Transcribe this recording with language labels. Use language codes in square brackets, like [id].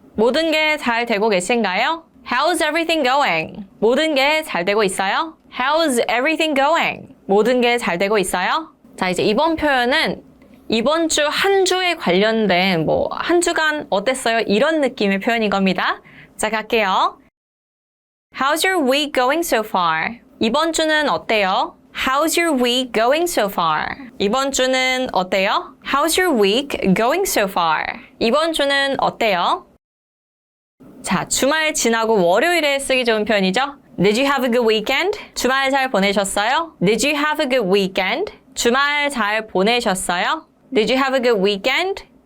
[ko] 모든 게 잘 되고 계신가요? [en] How's everything going? [ko] 모든 게 잘 되고 있어요? [en] How's everything going? [ko] 모든 게 잘 되고 있어요? 자, 이제 이번 표현은 이번 주 한 주에 관련된 한 주간 어땠어요? 이런 느낌의 표현인 겁니다. 자, 갈게요. [en] How's your week going so far? [ko] 이번 주는 어때요? [en] How's your week going so far? [ko] 이번 주는 어때요? [en] How's your week going so far? [ko] 이번 주는 어때요? 자, 주말 지나고 월요일에 쓰기 좋은 표현이죠? [en] Did you have a good weekend? [ko] 주말 잘 보내셨어요? [en] Did you have a good weekend? [ko] 주말 잘 보내셨어요? [en] Did you have a good weekend?